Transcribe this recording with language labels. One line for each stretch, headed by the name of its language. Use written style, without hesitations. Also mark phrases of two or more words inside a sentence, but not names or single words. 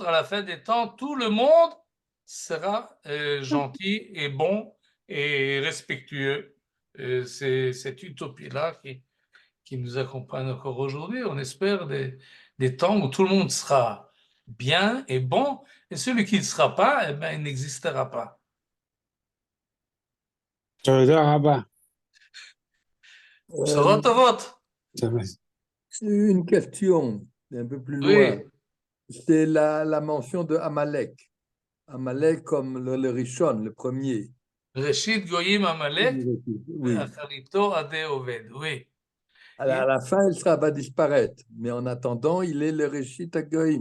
French: À la fin des temps, tout le monde sera gentil et bon et respectueux. C'est cette utopie-là qui nous accompagne encore aujourd'hui. On espère des temps où tout le monde sera bien et bon, et celui qui ne sera pas, eh ben, il n'existera pas.
Hebrew: תודה רבה. בשורות טובות.
French: Une question un peu plus loin. Oui, C'est la mention de Amalek. Amalek comme le Rishon, le premier.
Hebrew: ראשית גוים עמלק,
French: Oui.
Hebrew: אחריתו עדי אובד. Oui.
French: À la fin, il va disparaître. Mais en attendant, il est le
Hebrew: ראשית הגוים.